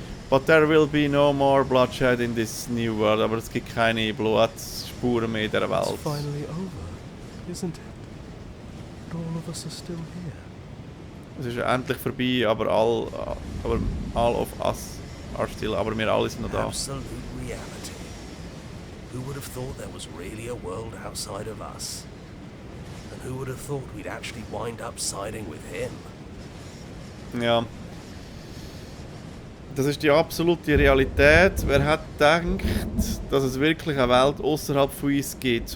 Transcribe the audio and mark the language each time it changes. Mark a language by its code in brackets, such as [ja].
[en] But there will be no more bloodshed in this new world. [de] Aber es gibt keine Blutspuren mehr in dieser Welt. [en] It's finally over, isn't it? But all of us are still here. [de] Es ist endlich vorbei, aber [en] all of us are still, [de] aber wir alle sind noch da. [en] Absolute reality. Who would have thought there was really a world outside of us? And who would have thought we'd actually wind up siding with him? [de] Ja. Das ist die absolute Realität. Wer hat gedacht, dass es wirklich eine Welt außerhalb von uns gibt?